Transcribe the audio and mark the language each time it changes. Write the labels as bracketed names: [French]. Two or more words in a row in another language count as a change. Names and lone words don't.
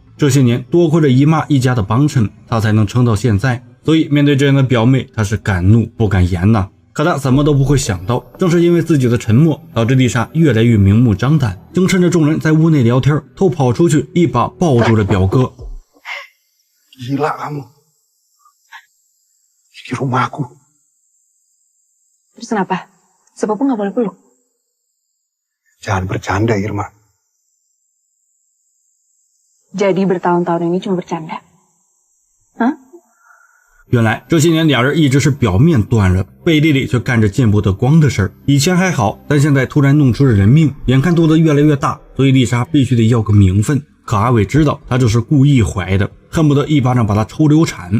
[Chinese] 这些年多亏了姨妈一家的帮衬，她才能撑到现在，所以面对这样的表妹，她是敢怒不敢言呐。可他怎么都不会想到，正是因为自己的沉默，导致丽莎越来越明目张胆，竟趁着众人在屋内聊天，偷跑出去，一把抱住了表哥。 [Indonesian] Gila kamu. Di rumahku. Terus kenapa? Sepupu nggak boleh peluk? Jangan bercanda, Irma. Jadi bertahun-tahun ini cuma bercanda? Hah? [Chinese] 原来这些年俩人一直是表面断了，背地里却干着见不得光的事儿。以前还好，但现在突然弄出了人命，眼看肚子越来越大，所以丽莎必须得要个名分。可阿伟知道他就是故意怀的，恨不得一巴掌把他抽流产。